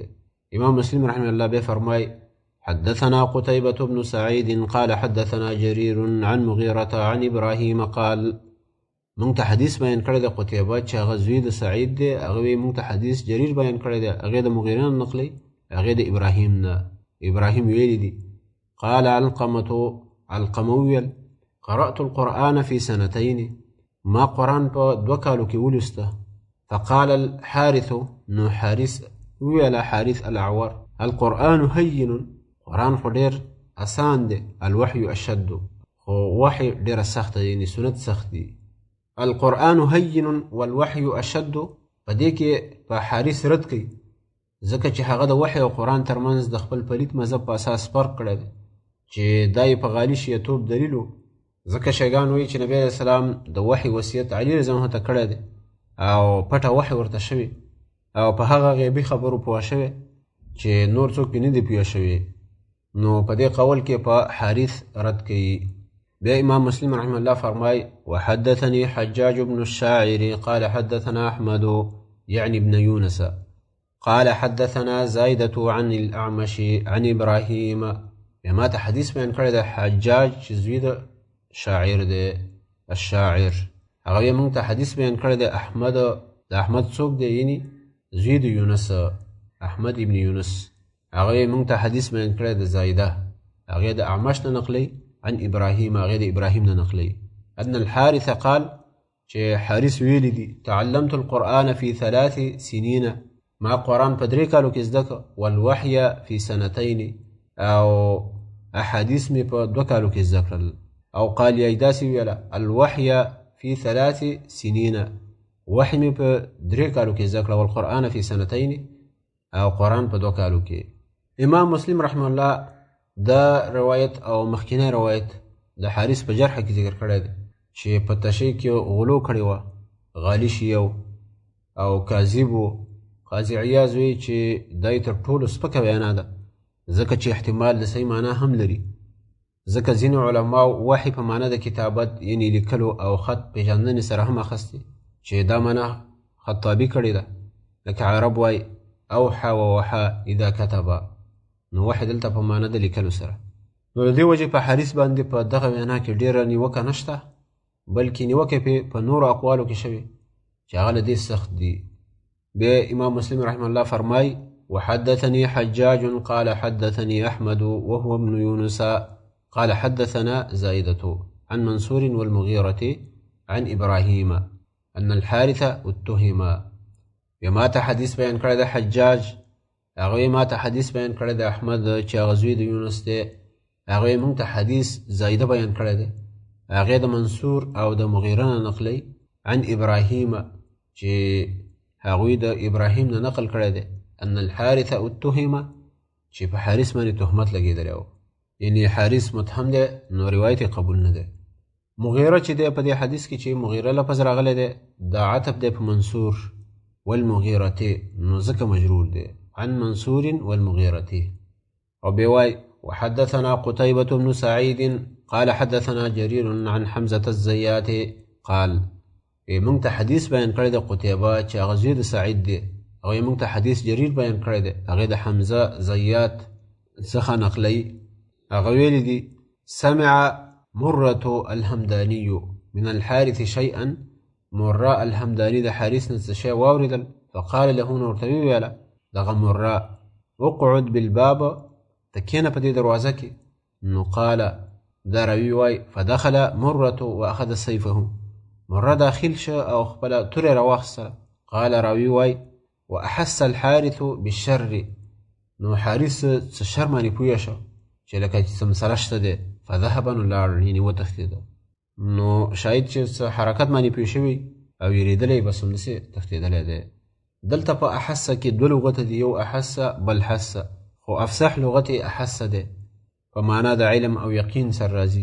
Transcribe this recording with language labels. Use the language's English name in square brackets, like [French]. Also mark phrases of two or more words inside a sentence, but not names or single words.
[Pashto] امام مسلم [Arabic] رحمه الله [Pashto] به فرمای [Arabic] حدثنا قتيبة بن سعيد قال حدثنا جرير عن مغيرة عن إبراهيم قال [Pashto] مونږ ته حدیث بیان کړی دی قتیبه چې هغه زوی د سعید دی، هغه مونږ ته حدیث جریر بیان کړی دی، هغه د مغیره نه نقلی، هغه د ابراهیم نه. ابراهیم ویلی دی قال علقمه ویل [Arabic] قرأت القرآن في سنتين، [Pashto] ما قرآن په 2 کالو کې ولسته. [Arabic] فقال الحارث، [Pashto] نو حارث ویل [Arabic] حارث الاعور القرآن هين، [Pashto] قرآن خو ډیر اسان دی، [Arabic] الوحي اشد، [Pashto] خو وحي ډیر سخت دی، یعنی سنت سخت دی. [Arabic] القرآن هين والوحي اشد [Pashto] په دې کې په حارث رد کوي ځکه چې هغه د وحي او قرآن ترمنځ د خپل پلیت مذهب په اساس فرق کړی دی چې دا یې په غالي شیعتوب دلیل و، ځکه شیګان وایي چې نبی [Arabic] علیه السلام [Pashto] د وحي وصیت علی [Arabic] رضی الله عنه [Pashto] ته کړی دی او پټه وحي ورته شوي او په هغه غیبي خبرو پوه شوی چې نور څوک پې نه دي پوه شوي، نو په دې قول کې په حارث رد کوي. [Arabic] بیا امام مسلم رحمه الله فرمای وحدثني حجاج بن الشاعر قال حدثنا احمد يعني ابن يونس قال حدثنا زايدة عن الأعمش عن إبراهيم. [Pashto] ما ته حدیث بیان کړی د حجاج چې زوی د شاعر دی الشاعر، هغه موږ ته حدیث بیان کړی د احمد. د احمد څوک دی؟ یعنی زوی د یونس، احمد ابن یونس. هغه موږ ته حدیث بیان کړی د زایده، هغه د اعمش نه نقلی، [Arabic] عن إبراهيم [Pashto] هغه د ابراهیم نه نقلی. [Arabic] ان الحارث قال [Pashto] چې حارث ویلی دی [Arabic] تعلمت القرآن في 3 سنين، [Pashto] ما قرآن په 3 کالو کې زده کړ، [Arabic] والوحي في 2 [Pashto] او احادیث مې په 2 کالو کې زده کړل. او قال یې داسې ویله [Arabic] الوحي في 3 سنين، [Pashto] وحي مې په 3 کالو کې زده کړ، [Arabic] والقرآن في 2 [Pashto] او قرآن په 2 کالو کې. امام مسلم [Arabic] رحمه الله [Pashto] دا روایت او مخکینی روایت د حارث په جرح کې ذکر کړی دی چې په تشیع کې غلو کړی وه، غالي شیو او کاذب و. قاضي عیاض وایي چې دا یې تر ټولو سپکه بیانه ده ځکه چې احتمال د صحیح معنا هم لري، ځکه ځینې علماو وحي په معنا د کتابت یعنی لیکلو او خط پیژندنې سره هم اخیستې چې دا معنا خطابي کړې ده، لکه عرب وایي [Arabic] اوحى ووحى اذا كتب، [Pashto] نو وحي دلته په معنا د لیکلو سره. نو د دې وجې په حارث باندې په دغه وینا کې ډېره نیوکه نشته، بلکې نیوکه په نورو اقوالو کې شوې چې هغه له دې سخت دي. [Arabic] بیا امام مسلم رحمه الله فرمای وحدثني حجاج قال حدثني أحمد وهو ابن يونس قال حدثنا زائدة عن منصور والمغيرة عن إبراهيم أن الحارث اتهم. [Pashto] بما حديث بيان کړی حجاج، هغه ما ته حدیث بیان کړی د احمد چې هغه زوی د یونس دی، هغه موږ ته حدیث زائده بیان کړی دی. هغه د منصور او د مغیره نه نقلی [Arabic] عن ابراهیم [Pashto] چې هغوی د ابراهیم نه نقل کړی دی [Arabic] ان الحارث اتهم [Pashto] چې په حارث باندې تهمت لګېدلی و، یعنی حارث متهم دی نو روایت قبول نه دی. مغیره چې دی په دې حدیث کې چې مغیره لفظ راغلی دی دا عطف دی په منصور والمغیرته نو ځکه مجرور دی [Arabic] عن منصور والمغیرته. [Pashto] او بیا وایي [Arabic] وحدثنا قتيبة بن سعيد قال حدثنا جرير عن حمزة الزيات قال [Pashto] موږ ته حدیث بیان کړی دی قتیبه چې هغه زوی د سعید دی. هغه موږ ته حدیث جریر بیان کړی دی، هغه د حمزه زیات څخه نقلی. هغه ویلی دی [Arabic] سمع مرة الحمداني من الحارث شيئا، [Pashto] مرة الحمداني د حارث نه څه شی واورېدل. [Arabic] فقال له [Pashto] نو ورته وویله دغه [Arabic] مرة اقعد بالباب، [Pashto] ته کښېنه په دې دروازه کې. نو قال دا راوي وایي [Arabic] فدخل مرة واخذ سيفه، [Pashto] مرة داخل شه او خپله توره راواخیسته. [Arabic] قال راوي وایي واحس الحارث بالشر، [Pashto] نو حارث څه شر باندې پوه شو چې لکه څه مسله شته دی. فذهب نو لاړ، یعنې وتښتېده. نو شاید چې څه حرکت باندې پوه شوي او یېرېدلی بس همداسې تښتېدلی دی. دلته په احسه کې دوه لغته دي، یو احسه بل حسه، خو افصح لغت احسه دی په معنا د علم او یقین سره راځي.